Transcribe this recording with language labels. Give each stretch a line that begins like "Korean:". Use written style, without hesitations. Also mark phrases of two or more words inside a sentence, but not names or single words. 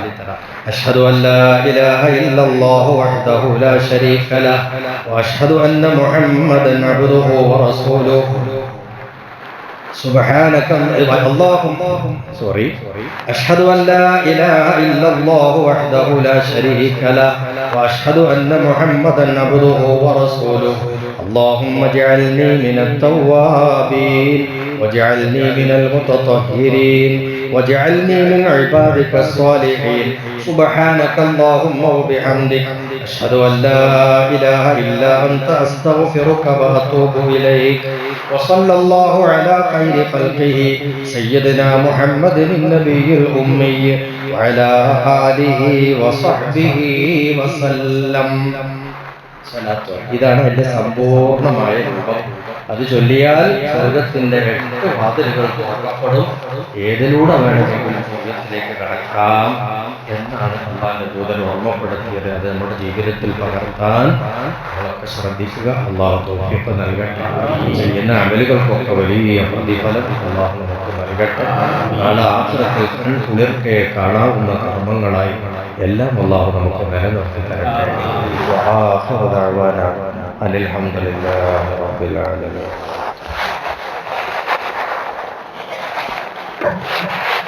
Arabic: أشهد أن لا إله إلا الله وحده لا شريك له وأشهد أن محمدا عبده ورسوله سبحانك أشهد أن لا إله إلا الله وحده لا شريك له وأشهد أن محمدا عبده ورسوله اللهم اجعلني من التوابين واجعلني من المتطهرين واجعلني من عبادك الصالحين سبحانك اللهم وبحمدك أشهد أن لا إله إلا أنت أستغفرك وأتوب إليك وصلى الله على خير خلقه سيدنا محمد النبي الأمي وعلى آله وصحبه وسلم.
Malayalam: ഇതാണ് എന്റെ സമ്പൂർണമായ രൂപം. അത് ചൊല്ലിയാൽ സ്വർഗത്തിന്റെ 8 വാതിലുകൾ തുറക്കപ്പെടും. ഏതിലൂടെ വേണമെങ്കിലും സ്വർഗത്തിലേക്ക് കടക്കാം എന്നാണ് അല്ലാഹുവിന്റെ ദൂതൻ ഓർമ്മപ്പെടുത്തിയത്. അത് നമ്മുടെ ജീവിതത്തിൽ പകർത്താൻ നമ്മളൊക്കെ ശ്രദ്ധിക്കുക. അല്ലാഹു തൗഫീഖ് നൽകട്ടെ. ചെയ്യുന്ന അമലുകൾക്കൊക്കെ വലിയ പ്രതിഫലം അല്ലാഹു നമുക്ക് നൽകട്ടെ. നാളെ ആഖിറത്തിൽ കുളിർക്കെ കാണാവുന്ന കർമ്മങ്ങളായി എല്ലാം അല്ലാഹു നമുക്ക് നിലനിർത്തി തരട്ടെ.
Arabic: وآخر دعوانا أن الحمد لله رب العالمين.